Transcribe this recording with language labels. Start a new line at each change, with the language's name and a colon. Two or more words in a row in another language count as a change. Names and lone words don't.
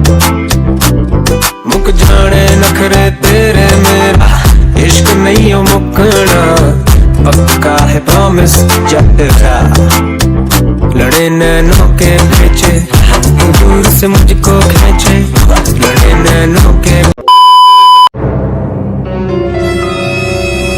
Punjabi: ਮੁੱਕ ਜਾਣੇ ਨਖਰੇ ਤੇਰੇ ਮੇਰਾ, ਇਸ਼ਕ ਨਹੀਂ ਹੋ ਮੁੱਕਣਾ, ਪੱਕਾ ਹੈ ਪ੍ਰੌਮਿਸ ਜਟਰਾ.
Hindi: लड़े नैनों के पीछे, दूर से मुझको खींचे, लड़े नैनों के.